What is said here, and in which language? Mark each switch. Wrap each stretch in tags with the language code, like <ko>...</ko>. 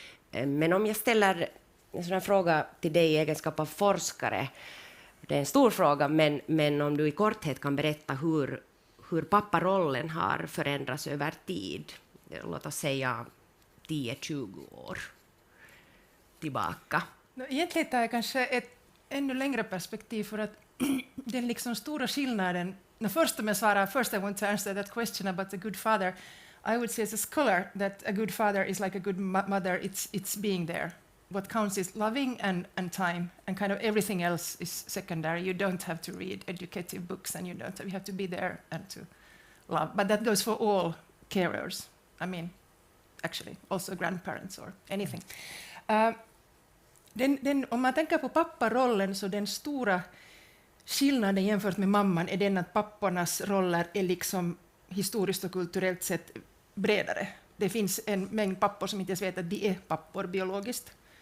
<sv>Men om jag ställer en sån här fråga till dig i egenskap av forskare, det är en stor fråga, men om du i korthet kan berätta hur papparollen har förändrats över tid, låt oss säga 10-20 år tillbaka? Egentligen tar jag kanske ett ännu längre perspektiv för att den liksom stora skillnaden. Först om jag svarar,</sv> <en>first I want to answer that question about a good father. I would say as a scholar that a good father is like a good mother. It's being there. What counts is loving and time, and kind of everything else is secondary. You don't have to read educative books, and you have to be there and to love. But that goes for all carers. I mean, actually, also grandparents or anything.</en> <sv>Om man tänker på papparollen, så den stora skillnaden jämfört med mamman är den att pappornas roller är liksom historiskt och kulturellt sett bredare. Det finns en mängd pappor som inte ens vet att de är pappor biologiskt.</sv>